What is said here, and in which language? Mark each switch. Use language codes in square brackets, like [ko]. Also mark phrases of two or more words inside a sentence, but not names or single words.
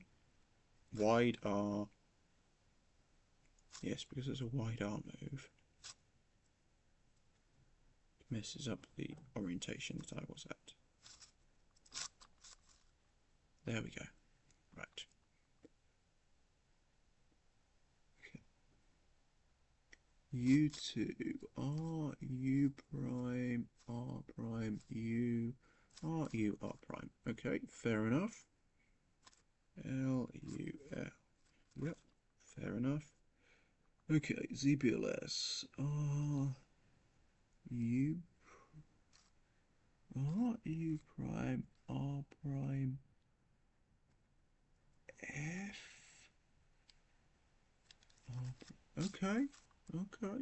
[en] Wide R. Yes, because it's a wide R move. It messes up the orientation that I was at. There we go. Right. U2 R U prime R prime U R U R prime. Okay, fair enough. L U L. Yep, fair enough. Okay, ZBLS R U R U prime R prime F Okay, okay.